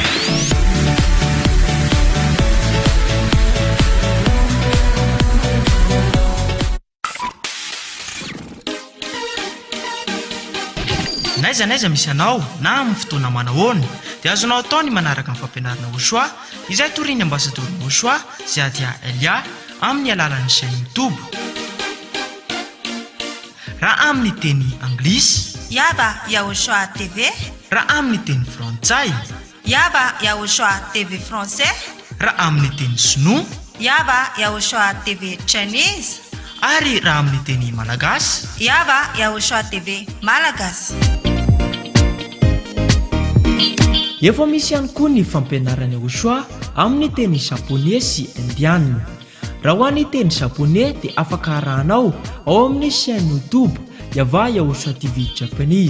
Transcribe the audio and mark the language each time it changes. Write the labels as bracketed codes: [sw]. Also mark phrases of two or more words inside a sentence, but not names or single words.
[mg] Naiza misy anao na amin'ny fotoana manahoana dia azonao atao ny manaraka amin'ny fampianarana au choix izay toriany ambassadorina au choix Zadia Elia amin'ny alalan'ny [fr] chaîne YouTube. [mg] Raha amin'ny teny anglisy Yaba ya au choix TV. Raha amin'ny teny frantsay Yaba ya au choix TV français. Raha amin'ny teny sinoa Yaba ya au choix TV Chinese. Ary raha amin'ny teny malagasy Yaba ya au choix TV malagasy. Efa misy ihany koa ny fampianarana au choix amin'ny teny japonais sy indiana. Raha ho an'ny teny japonais dia afaka arahanao ao amin'ny [fr] chaîne YouTube [mg] Yava ya au choix TV Japanese.